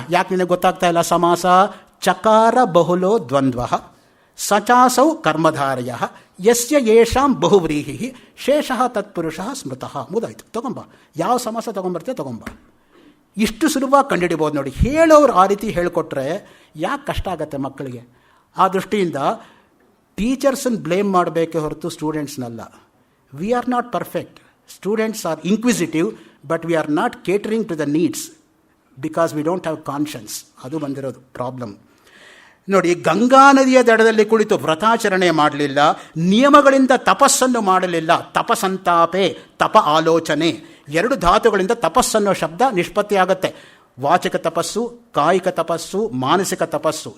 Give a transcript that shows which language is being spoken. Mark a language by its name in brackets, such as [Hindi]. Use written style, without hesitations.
[Kannada] ಯಾಕೆ ನಿನಗೆ ಗೊತ್ತಾಗ್ತಾ ಇಲ್ಲ ಸಮಾಸ? [Sanskrit] ಚಕಾರ ಬಹುಲೋ ದ್ವಂದ್ವ ಸಚಾಸೌ ಕರ್ಮಧಾರಯ ಯಸ್ಯ ಯೇಷಾಂ ಬಹುವ್ರೀಹಿ ಶೇಷಃ ತತ್ಪುರುಷ ಸ್ಮೃತಃ. [Kannada] ಮುದಾಯ್ತು, ತಗೊಂಬ. ಯಾವ ಸಮಾಸ ತಗೊಂಬರ್ತೀಯ ತಗೊಂಬ. ಇಷ್ಟು ಸುಲಭವಾಗಿ ಕಂಡುಹಿಡಿಬೋದು ನೋಡಿ. ಹೇಳೋರು ಆ ರೀತಿ ಹೇಳಿಕೊಟ್ರೆ ಯಾಕೆ ಕಷ್ಟ ಆಗತ್ತೆ ಮಕ್ಕಳಿಗೆ? ಆ ದೃಷ್ಟಿಯಿಂದ ಟೀಚರ್ಸನ್ನು ಬ್ಲೇಮ್ ಮಾಡಬೇಕೇ ಹೊರತು ಸ್ಟೂಡೆಂಟ್ಸ್ನಲ್ಲ. [English] We are not perfect. Students are inquisitive, but we are not catering to the needs because we don't have conscience. [Kannada] ಅದು ಬಂದಿರೋದು ಪ್ರಾಬ್ಲಮ್. ನೋಡಿ, ಗಂಗಾ ನದಿಯ ದಡದಲ್ಲಿ ಕುಳಿತು ವ್ರತಾಚರಣೆ ಮಾಡಲಿಲ್ಲ, ನಿಯಮಗಳಿಂದ ತಪಸ್ಸನ್ನು ಮಾಡಲಿಲ್ಲ. ತಪಸಂತಾಪೆ, ತಪ ಆಲೋಚನೆ, 2 ಧಾತುಗಳಿಂದ ತಪಸ್ಸನ್ನೋ ಶಬ್ದ ನಿಷ್ಪತ್ತಿ ಆಗುತ್ತೆ. ವಾಚಕ ತಪಸ್ಸು, ಕಾಯಿಕ ತಪಸ್ಸು, ಮಾನಸಿಕ ತಪಸ್ಸು.